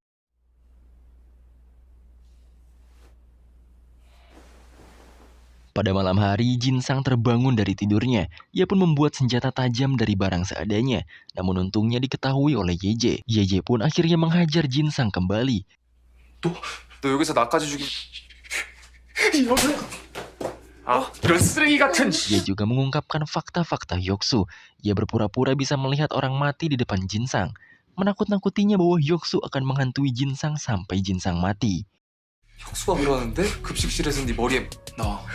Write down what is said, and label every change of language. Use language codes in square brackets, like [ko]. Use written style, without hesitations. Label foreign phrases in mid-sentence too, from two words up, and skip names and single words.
[id] Pada malam hari, Jinsang terbangun dari tidurnya. Ia pun membuat senjata tajam dari barang seadanya. Namun untungnya diketahui oleh Yeje. Yeje pun akhirnya menghajar Jinsang kembali. [ko] 너 여기서 나까지 죽이 이런 쓰레기 같은 [id] Ia juga mengungkapkan fakta-fakta Hyuk-soo. Ia berpura-pura bisa melihat orang mati di depan Jinsang. Menakut-nakutinya bahwa Hyuk-soo akan menghantui Jinsang sampai Jinsang mati. [ko] 혁수가 그러는데 급식실에서 네 머리에 나